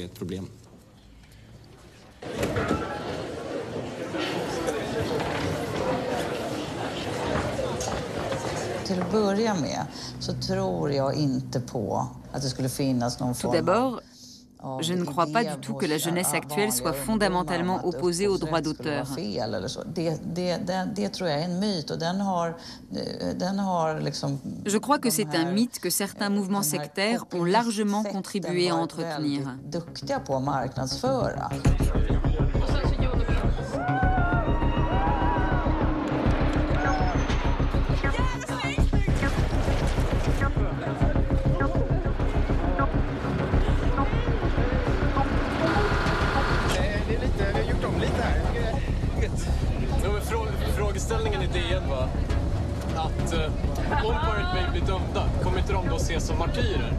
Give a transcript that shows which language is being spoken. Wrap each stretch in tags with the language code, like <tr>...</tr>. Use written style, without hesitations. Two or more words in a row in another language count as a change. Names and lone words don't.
<fr>Tout d'abord, je ne crois pas du tout que la jeunesse actuelle soit fondamentalement opposée au droit d'auteur. Je crois que c'est un mythe que certains mouvements sectaires ont largement contribué à entretenir.</fr> <sv>Frågeställningen i DN var att om Pirate Bay blir dömda kommer inte de då ses som martyrer.</sv>